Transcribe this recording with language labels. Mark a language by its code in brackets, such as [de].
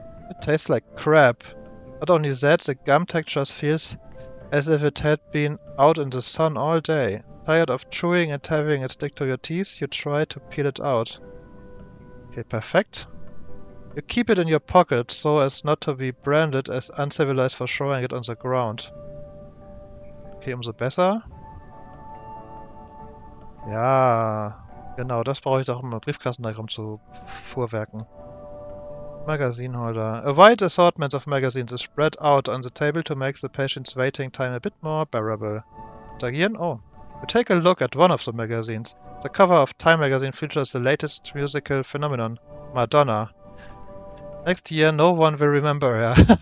[en] It tastes like crap. Not only that, the gum texture feels as if it had been out in the sun all day. Tired of chewing and having it stick to your teeth, you try to peel it out. Okay, perfect. You keep it in your pocket so as not to be branded as uncivilized for throwing it on the ground. [de] Okay, umso besser. Ja, genau, das brauche ich doch, um Briefkasten da rumzufuhrwerken. [en] Magazine holder. A wide assortment of magazines is spread out on the table to make the patient's waiting time a bit more bearable. [de] Interagieren? [en] Oh. You take a look at one of the magazines. The cover of Time magazine features the latest musical phenomenon, Madonna. Next year no one will remember her.